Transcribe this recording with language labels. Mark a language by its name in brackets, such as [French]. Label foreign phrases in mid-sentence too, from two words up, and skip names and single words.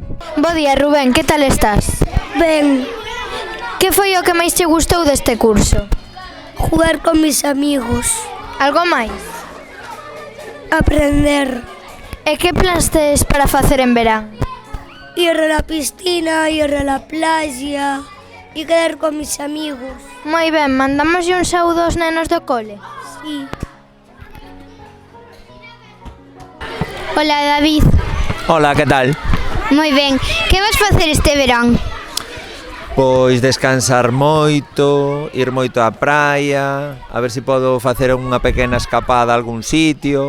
[Galician] Bo día, Rubén, que tal estás? Ben, Que foi o que máis che gustou deste curso? [Spanish] jugar con mis amigos, [Galician] Algo máis? [Spanish] aprender, [Galician] E que plans tes para facer en verán? [Spanish] ir a la piscina, ir a la playa y quedar con mis amigos. [Galician] Moi ben, mandamoslle un saúdo aos nenos do cole. [Spanish] Sí. Hola, David. [Galician] Hola, que tal? Moi ben. Que vas facer este verán? Pois descansar moito, ir moito á praia, a ver se podo facer unha pequena escapada a algún sitio.